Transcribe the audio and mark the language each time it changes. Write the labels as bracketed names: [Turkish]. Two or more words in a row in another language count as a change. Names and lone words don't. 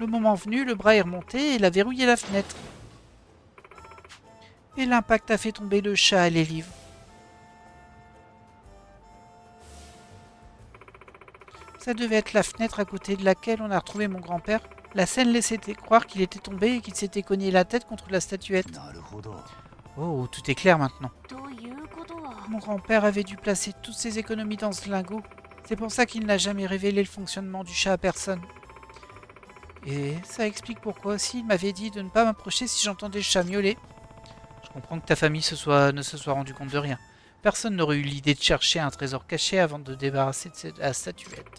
[French] Le moment venu, le bras est remonté et il a verrouillé la fenêtre. Et l'impact a fait tomber le chat et les livres. Ça devait être la fenêtre à côté de laquelle on a retrouvé mon grand-père. La scène laissait croire qu'il était tombé et qu'il s'était cogné la tête contre la statuette. [Japanese] なるほど。 [French] Oh, tout est clair maintenant. [Japanese] ということは [French] Mon grand-père avait dû placer toutes ses économies dans ce lingot. C'est pour ça qu'il n'a jamais révélé le fonctionnement du chat à personne. Et ça explique pourquoi aussi il m'avait dit de ne pas m'approcher si j'entendais le chat miauler. Je comprends que ta famille ne se soit rendu compte de rien. Personne n'aurait eu l'idée de chercher un trésor caché avant de débarrasser de la statuette.